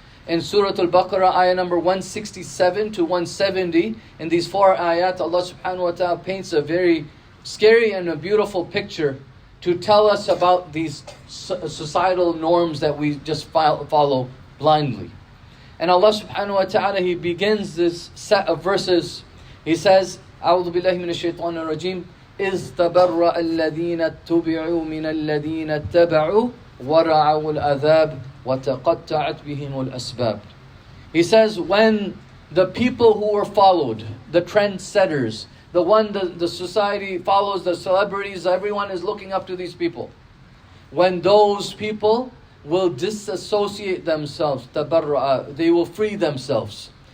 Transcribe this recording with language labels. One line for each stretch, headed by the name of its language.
English: In Surah Al-Baqarah, ayah number 167 to 170, in these 4 ayat, Allah subhanahu wa ta'ala paints a very scary and a beautiful picture to tell us about these societal norms that we just follow blindly. And Allah subhanahu wa ta'ala, He begins this set of verses. He says,
Arabic: أعوذ بالله من الشيطان الرجيم إذ تبرأ الذين اتبعوا من الذين اتبعوا ورعوا العذاب وتقطعت بهم الأسباب.
English: He says, when the people who were followed, the trendsetters, the society follows, the celebrities, everyone is looking up to these people. When those people will disassociate themselves, tabarra'a, they will free themselves.